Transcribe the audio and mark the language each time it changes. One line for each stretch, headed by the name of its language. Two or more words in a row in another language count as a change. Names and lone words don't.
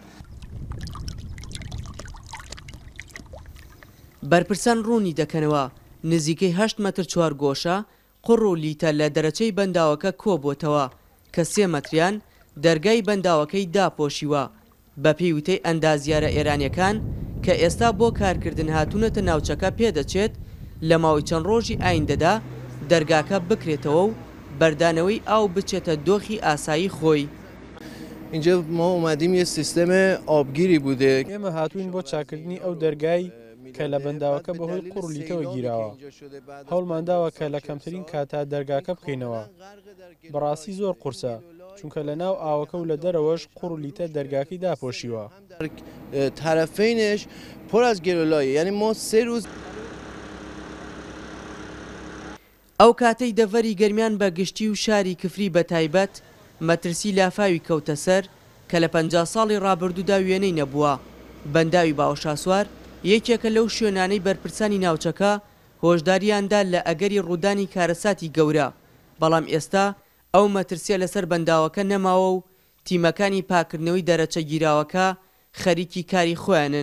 Central Kurdish: بەرپرسان ڕوونی دەکەنەوە نزیکەی 8 مەتر چوارگۆشە قوڕ و لیتە لە دەرەچەی بەنداوەکە کۆبووتەوە کە 3 مەتریان دەرگای بەنداوەکەی داپۆشیوە. بە پێی وتەی ئەندازیارە ئێرانیەکان کە ئێستا بۆ کارکردن هاتوونەتە ناوچەکە پێدەچێت لە ماوەی چەند ڕۆژی ئایندەدا دەرگاکە بکرێتەوە و بەردانەوەی ئاو بچێتە دۆخی ئاسایی خۆی.
Persian: اینجا ما اومدیم یه سیستم آبگیری بوده.
Central Kurdish: ئێمە هاتوین بۆ چاکردنی ئەو دەرگای کە لە بەنداوەکە بەهۆی قوڕ و لیتەوە گیراوە. هەوڵمانداوە کە لە کەمترین کاتا دەرگاکە بکەینەوە. بەڕاستی زۆر قورسە چونکە لە ناو ئاوەکە و لە دەرەوەش قوڕ و لیتە دەرگاکەی داپۆشیوە.
Persian: طرفینش پر از گلولایه، یعنی ما 3 روز.
Central Kurdish: ئەو کاتەی دەڤەری گەرمیان بە گشتی و شاری کفری بە تایبەت مەترسی لافاوی کەوتە سەر کە لە 50 ساڵی ڕابردوودا وێنەی نەبووە. بەنداوی باوەشاسوار یەکێکە لەو شوێنانەی بەرپرسانی ناوچەکە هۆشداریاندا لە ئەگەری ڕوودانی کارەساتی گەورە، بەڵام ئێستا ئەو مەترسیە لەسەر بەنداوەکە نەماوە و تیمەکانی پاکردنەوەی دەرەچە گیراوەکە خەریکی کاری خۆیانن.